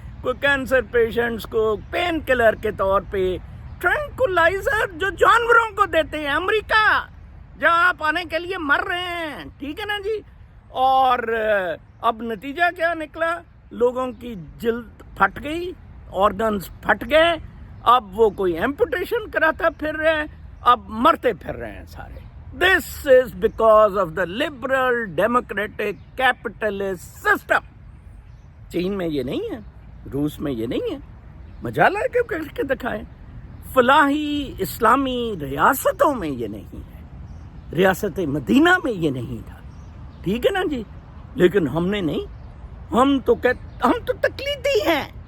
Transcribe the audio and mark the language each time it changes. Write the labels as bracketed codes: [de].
[ur] کوئی cancer patients کو pain colour کے طور پہ ٹرینکولائزر جو جانوروں کو دیتے ہیں امریکہ، جہاں آپ آنے کے لیے مر رہے ہیں، ٹھیک ہے نا جی. اور اب نتیجہ کیا نکلا؟ لوگوں کی جلد پھٹ گئی، آرگنز پھٹ گئے، اب وہ کوئی ایمپوٹیشن کراتا پھر رہے ہیں، اب مرتے پھر رہے ہیں سارے. [en] This is because of the liberal democratic capitalist system. [ur] چین میں یہ نہیں ہے، روس میں یہ نہیں ہے. مجالہ ہے کہ کر کے دکھائیں. فلاحی اسلامی ریاستوں میں یہ نہیں ہے، ریاست مدینہ میں یہ نہیں تھا، ٹھیک ہے نا جی. لیکن ہم نے نہیں، ہم تو تقلیدی ہیں.